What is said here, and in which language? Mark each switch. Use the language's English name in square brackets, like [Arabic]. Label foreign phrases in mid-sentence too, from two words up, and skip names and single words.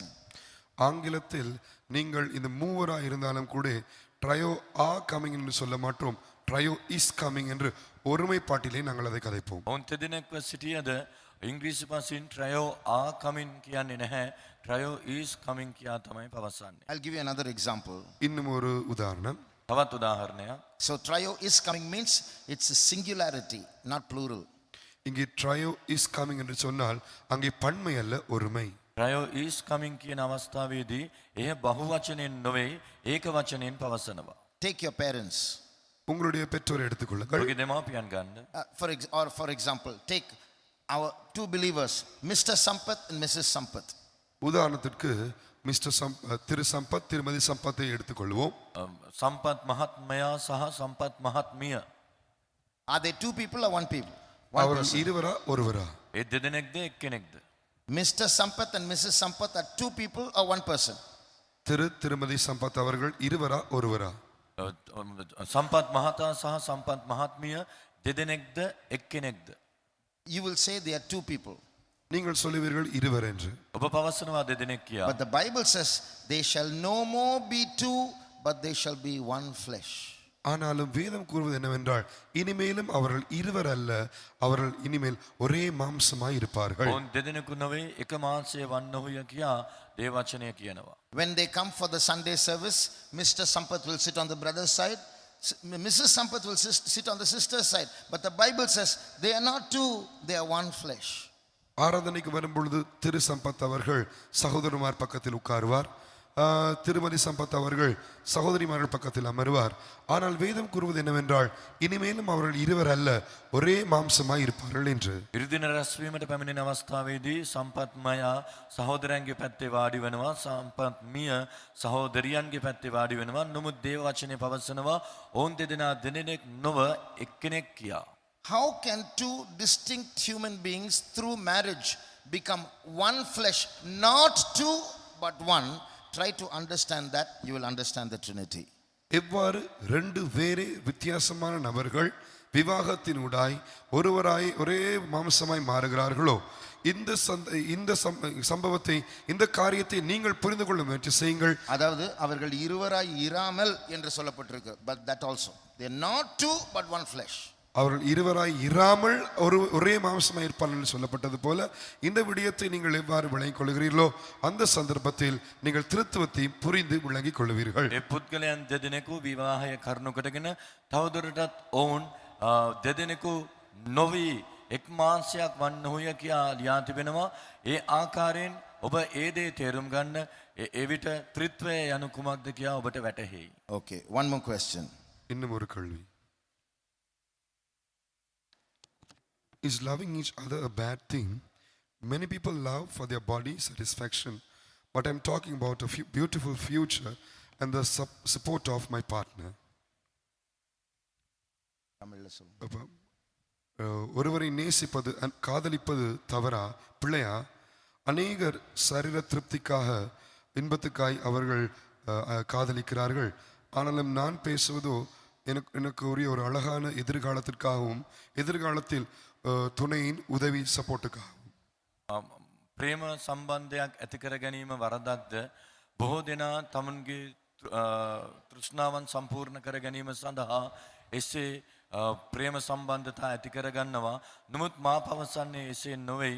[Tamil] ஆங்கிலத்தில் நீங்கள் இந்த மூவராக இருந்தாலும் கூட [English] trio are coming [Tamil] என்று சொல்ல மாட்டோம், [English] trio is coming [Tamil] என்று ஒருமைப்பாட்டிலே நாங்கள் அதை கதைப்போம். [Sinhala] ඔවුන් තෙදෙනෙක්ව සිටියද ඉංග්‍රීසි භාෂෙන් [English] trio are coming [Sinhala] කියන්නේ නැහැ. [English] trio is coming [Sinhala] කියා තමයි පවසන්නේ. [English] I'll give you another example. [Tamil] இன்னும் ஒரு உதாரணம். [Sinhala] තවත් උදාහරණයක්. [English] So trio is coming means it's a singularity, not plural. [Tamil] இங்கே [English] trio is coming [Tamil] என்று சொன்னால் அங்கே பன்மை அல்ல, ஒருமை. [English] prayo is coming [Sinhala] කියන අවස්ථාවේදී එය බහුවචනයෙන් නොවේ ඒක වචනයෙන් පවසනවා. [English] Take your parents. [Tamil] உங்களுடைய பெற்றோரை எடுத்துக்கொள்ளுங்கள். [Sinhala] ඔබගේ දෙමාපියන් ගන්න. [English] For example, take our two believers, Mr. Sampath and Mrs. Sampath. [Tamil] உதாரணத்திற்கு திரு சம்பத் திருமதி சம்பத்தை எடுத்துக்கொள்வோம். [Sinhala] සම්පත් මහත්මයා සහ සම්පත් මහත්මිය. [English] Are they two people or one people? One [Tamil] அவர்கள் [English] person. [Tamil] இருவரா ஒருவரா? [Sinhala] ඒ දෙදෙනෙක්ද එක්කෙනෙක්ද? [English] Mr. Sampath and Mrs. Sampath are two people or one person? [Tamil] திருமதி சம்பத் அவர்கள் இருவரா ஒருவரா? [Sinhala] සම්පත් මහතා සහ සම්පත් මහත්මිය දෙදෙනෙක්ද එක්කෙනෙක්ද? [English] You will say they are two people. [Tamil] நீங்கள் சொல்லுவீர்கள் இருவர் என்று. [Sinhala] ඔබ පවසනවා දෙදෙනෙක් කියා. [English] But the Bible says they shall no more be two, but they shall be one flesh. [Tamil] ஆனாலும் வேதம் கூறுவது என்னவென்றால் இனிமேலும் அவர்கள் இருவர் அல்ல, அவர்கள் இனிமேல் ஒரே மாம்சமாய் இருப்பார்கள். [Sinhala] ඔවුන් දෙදෙනෙකු නොවේ එක මාංශය වන්නහුය කියා දේවචනය කියනවා. [English] When they come for the Sunday service, Mr. Sampath will sit on the brother's side, Mrs. Sampath will sit on the sister's side. But the Bible says they are not two, they are one flesh. [Tamil] ஆராதனைக்கு வரும்பொழுது திரு சம்பத் அவர்கள் சகோதரமார் பக்கத்தில் உட்காருவார், திருமதி சம்பத் அவர்கள் சகோதரிமார்கள் பக்கத்தில் அமருவார். ஆனால் வேதம் கூறுவது என்னவென்றால் இனிமேலும் அவர்கள் இருவர் அல்ல, ஒரே மாம்சமாய் இருப்பார்கள் என்று. [Sinhala] ඉරිදින රැස්වීමට පැමිණෙන අවස්ථාවේදී සම්පත්මයා සහෝදරයන්ගේ පැත්තේ වාඩි වෙනවා, සම්පත්මිය සහෝදරියන්ගේ පැත්තේ වාඩි වෙනවා. නමුත් දේව වචනේ පවසනවා ඔවුන් දෙදෙනා දෙනෙක් නොව එක්කෙනෙක් කියා. [English] How can two distinct human beings through marriage become one flesh, not two but one? Try to understand that, you will understand the Trinity. [Tamil] எவ்வாறு ரெண்டு வேறே வித்தியாசமான நபர்கள் விவாகத்தினூடாய் ஒருவராய் ஒரே மாம்சமாய் மாறுகிறார்களோ இந்த சம்பவத்தை இந்த காரியத்தை நீங்கள் புரிந்து கொள்ள முயற்சி செய்யுங்கள். அதாவது அவர்கள் இருவராய் இராமல் என்று சொல்லப்பட்டிருக்கு. [English] But that also, they are not two but one flesh. [Tamil] அவர்கள் இருவராய் இராமல் ஒரே மாம்சமாய் இருப்பார்கள் என்று சொல்லப்பட்டது போல இந்த விடயத்தை நீங்கள் எவ்வாறு விளங்கிக் கொள்கிறீர்களோ அந்த சந்தர்ப்பத்தில் நீங்கள் திருத்துவத்தை புரிந்து விளங்கிக் கொள்வீர்கள். [Sinhala] ඒ පුද්ගලයන් දෙදෙනෙකු විවාහය කරනු කොටගෙන තවදුරටත් ඔවුන් දෙදෙනෙකු නොවි එක් මාංශයක් වන්නහුය කියා ලියා තිබෙනවා. ඒ ආකාරයෙන් ඔබ ඒ දේ තේරුම් ගන්න එවිට ත්‍රිත්වය යනු කුමක්ද කියා ඔබට වැටහෙයි. [English] Okay, one more question. [Tamil] இன்னும் ஒரு கேள்வி. [English] Is loving each other a bad thing? Many people love for their body satisfaction, but I'm talking about a beautiful future and the support of my partner. [Tamil] ஒருவரை நேசிப்பது காதலிப்பது தவறா பிள்ளையா? அநேகர் சரீர திருப்திக்காக இன்பத்துக்காய் அவர்கள் காதலிக்கிறார்கள். ஆனாலும் நான் பேசுவதோ எனக்கு உரிய ஒரு அழகான எதிர்காலத்திற்காகவும் எதிர்காலத்தில் துணையின் உதவி සපෝට්ටකාகவும். [Sinhala] ප්‍රේම සම්බන්ධයක් ඇති කර ගැනීම වරදක්ද? බොහෝ දෙනා තමුන්ගේ තෘෂ්ණාවන් සම්පූර්ණ කර ගැනීම සඳහා එසේ ප්‍රේම සම්බන්ධතා ඇති කර ගන්නවා. නමුත් මා පවසන්නේ එසේ නොවේ.